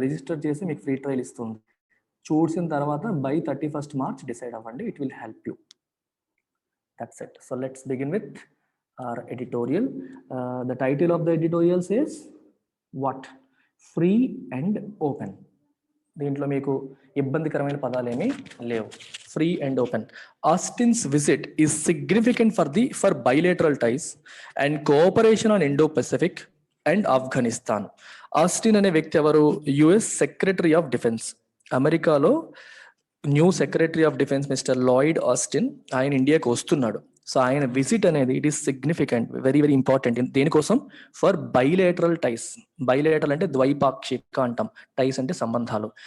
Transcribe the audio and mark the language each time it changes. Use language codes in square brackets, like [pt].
[te] Register చేసి మీకు free trial ఇస్తుంది. చూసిన తర్వాత బై 31st March డిసైడ్ అవ్వండి. [en] It will help you. That's it. So let's begin with our editorial. The title of the editorial says what? Free and open. [te] దీంట్లో మీకు ఇబ్బందికరమైన పదాలు ఏమీ లేవు. [en] Free and open. Austin's visit is significant for bilateral ties and cooperation on Indo-Pacific and Afghanistan. [te] Austin అనే వ్యక్తి ఎవరు? US secretary of defence. అమెరికాలో new secretary of defence mister Lloyd Austin ఆయన ఇండియాకి వస్తున్నాడు. సో ఆయన విజిట్ అనేది [en] It is significant, very very important. [te] దేనికోసం? [en] For bilateral ties. [te] బైలేటరల్ అంటే ద్వైపాక్షిక అంటాం, టైస్ అంటే సంబంధాలు.